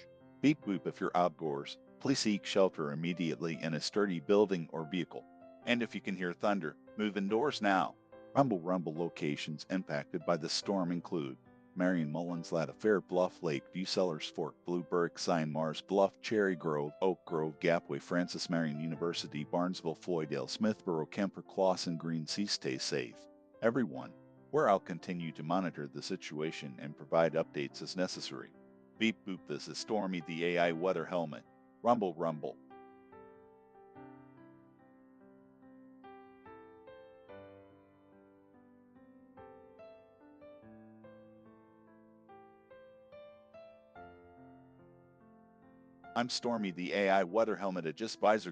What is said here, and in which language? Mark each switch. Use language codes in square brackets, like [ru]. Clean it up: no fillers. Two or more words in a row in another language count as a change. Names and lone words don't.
[en] Beep boop if you're outdoors. Please seek shelter immediately in a sturdy building or vehicle. And if you can hear thunder, move indoors now. Rumble Rumble locations impacted by the storm include Marion Mullins, Latifair, Bluff, Lakeview, Sellers Fork, Blueberg, Sign Mars, Bluff, Cherry Grove, Oak Grove, Gapway, Francis Marion University, Barnesville, Floydale, Smithboro, Kemper, Clawson, Green Sea. Stay safe, everyone, where I'll continue to monitor the situation and provide updates as necessary. Beep boop, this is Stormy, the AI weather helmet. Rumble Rumble. I'm Stormy, the AI weather helmet at Just Visor.